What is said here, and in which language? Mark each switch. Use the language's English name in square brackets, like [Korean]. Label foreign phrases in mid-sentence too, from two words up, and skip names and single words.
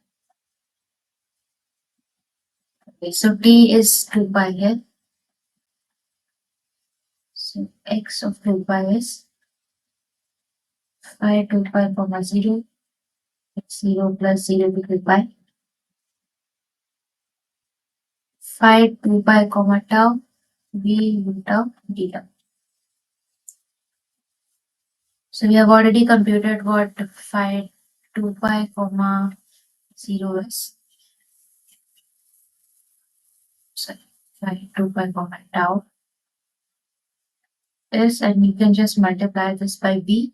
[English] Okay, so t is 2 pi here. So x of 2 pi is phi 2 pi comma 0, x0 plus 0 to 2 pi, phi 2 pi comma tau, v u tau d tau. So we have already computed what phi 2 pi comma 0 is. Sorry, phi 2 pi comma tau is, and you can just multiply this by v.